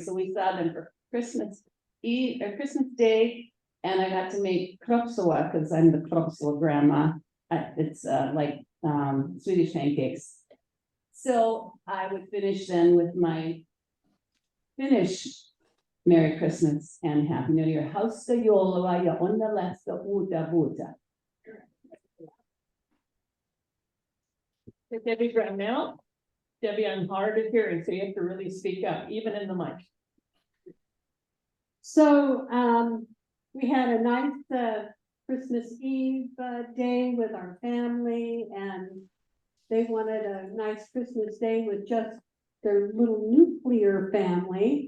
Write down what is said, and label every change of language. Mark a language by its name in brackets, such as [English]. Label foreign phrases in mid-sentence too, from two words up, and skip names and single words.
[English] So we saw them for Christmas Eve or Christmas Day. And I got to make kropsoa because I'm the kropsoa grandma. It's like Swedish pancakes. So I would finish then with my Finnish Merry Christmas and Happy New Year. [Finnish] Hauska joulua ja onnellista uutta vuotta. [English] Debbie Brown now. Debbie, I'm hard of hearing, so you have to really speak up, even in the mic. So we had a nice Christmas Eve day with our family, and they wanted a nice Christmas day with just their little nuclear family.